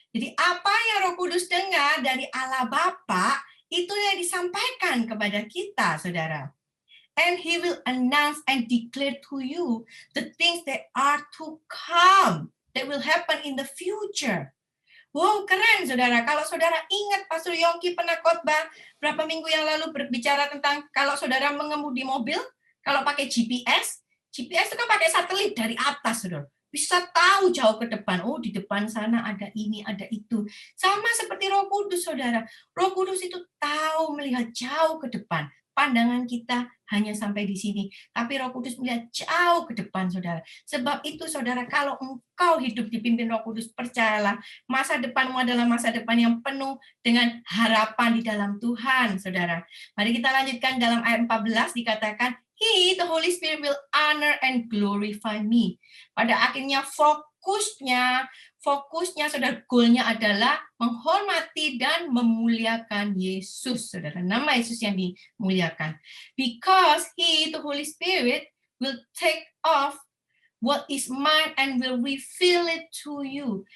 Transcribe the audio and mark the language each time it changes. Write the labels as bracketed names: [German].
[Indonesian] Jadi apa yang Roh Kudus dengar dari Allah Bapa, itu yang disampaikan kepada kita, saudara. [English] And he will announce and declare to you the things that are to come, that will happen in the future. [Indonesian] Wow, keren, saudara. Kalau saudara ingat Pastor Yongki pernah khotbah berapa minggu yang lalu berbicara tentang kalau saudara mengemudi mobil, kalau pakai GPS itu kan pakai satelit dari atas, saudara. Bisa tahu jauh ke depan. Oh, di depan sana ada ini, ada itu. Sama seperti Roh Kudus, saudara. Roh Kudus itu tahu melihat jauh ke depan. Pandangan kita hanya sampai di sini. Tapi Roh Kudus melihat jauh ke depan, saudara. Sebab itu, saudara, kalau engkau hidup dipimpin Roh Kudus, percayalah, masa depanmu adalah masa depan yang penuh dengan harapan di dalam Tuhan, saudara. Mari kita lanjutkan dalam ayat 14, dikatakan, [English] He, the Holy Spirit, will honor and glorify me. [Indonesian] Pada akhirnya fokusnya, saudara, goalnya adalah menghormati dan memuliakan Yesus, saudara. Nama Yesus yang dimuliakan. [English] Because He, the Holy Spirit, will take off what is mine and will reveal it to you.